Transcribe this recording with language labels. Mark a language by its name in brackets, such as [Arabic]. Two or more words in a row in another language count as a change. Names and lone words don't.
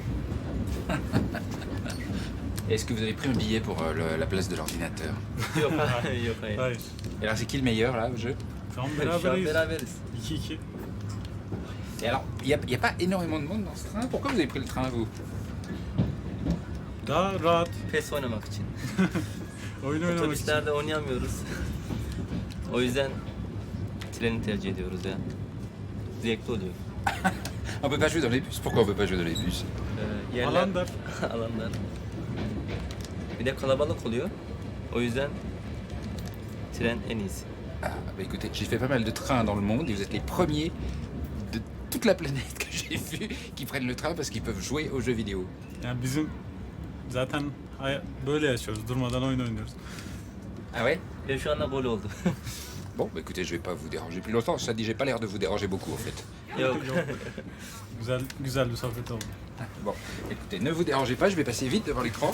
[French] Est-ce que vous avez pris un billet pour la place de l'ordinateur? Et alors c'est qui le meilleur là au jeu? Et alors, il n'y a pas énormément de monde dans ce train. Pourquoi vous avez pris le train vous? [Turkish] PES oynamak için. Otobüslerde oynayamıyoruz. O yüzden treni tercih ediyoruz ya. Zevkli oluyor. [French] On peut pas jouer dans les bus. Pourquoi on peut pas jouer dans les bus? [Turkish] Alanlar. Bir de kalabalık oluyor. O yüzden tren en iyisi. [French] Ah, bah écoutez, j'ai fait pas mal de trains dans le monde et vous êtes les premiers de toute la planète que j'ai vu qui prennent le train parce qu'ils peuvent jouer aux jeux vidéo. [Turkish] Yani bizim zaten böyle yaşıyoruz. Durmadan oyun oynuyoruz. [French] Ah ouais? [Turkish] Ve şu anda gol oldu. [French] Bon, bah écoutez, je vais pas vous déranger plus longtemps. Ça dit, j'ai pas l'air de vous déranger beaucoup, en fait. [Turkish] Güzel bir sohbet oldu. [French] Bon, écoutez, ne vous dérangez pas, je vais passer vite devant l'écran.